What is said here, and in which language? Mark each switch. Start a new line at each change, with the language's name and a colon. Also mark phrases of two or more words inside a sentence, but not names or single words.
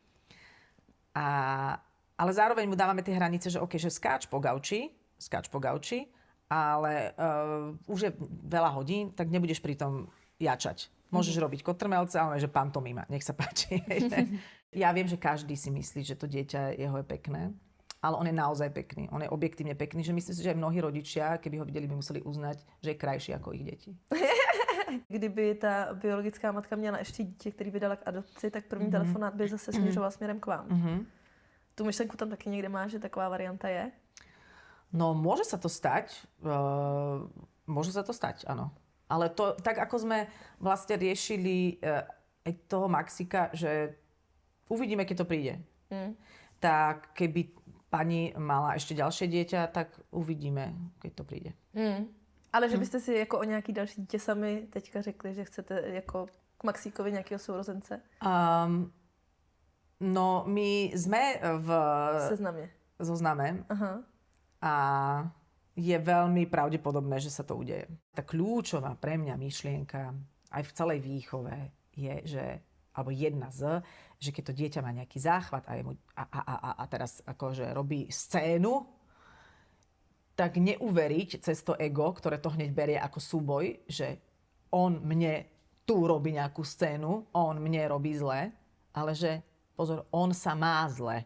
Slovak: Ale zároveň mu dávame tie hranice, že OK, že skáč po gauči, ale už je veľa hodín, tak nebudeš pri tom jačať. Môžeš robiť kotrmelce, ale že pantomima, nech sa páči. Ja viem, že každý si myslí, že to dieťa jeho je pekné, ale on je naozaj pekný. On je objektívne pekný, že myslím si, že aj mnohí rodičia, keby ho videli, by museli uznať, že je krajší ako ich deti.
Czech: Kdyby ta biologická matka měla ještě dítě, který by dala k adopci, tak první telefonát by zase směřoval směrem k vám. Tu myšlenku tam taky někde máš, že taková varianta je?
Slovak: No, môže sa to stať. Áno. Ale to, tak ako sme vlastne riešili aj toho Maxika, že uvidíme, keď to príde. Tak keby pani mala ešte ďalšie dieťa, tak uvidíme, keď to príde.
Czech: Ale že byste si jako o nějaký další dítě sami teďka řekli, že chcete jako k Maxíkovi nějakého sourozence?
Slovak: No, my sme v zozname. Aha. A je veľmi pravdepodobné, že sa to udeje. Tá kľúčová pre mňa myšlienka aj v celej výchove je, že, alebo jedna že keď to dieťa má nejaký záchvat a teraz akože robí scénu, tak neuveriť cez to ego, ktoré to hneď berie ako súboj, že on mne tu robí nejakú scénu, on mne robí zle, ale že pozor, on sa má zle.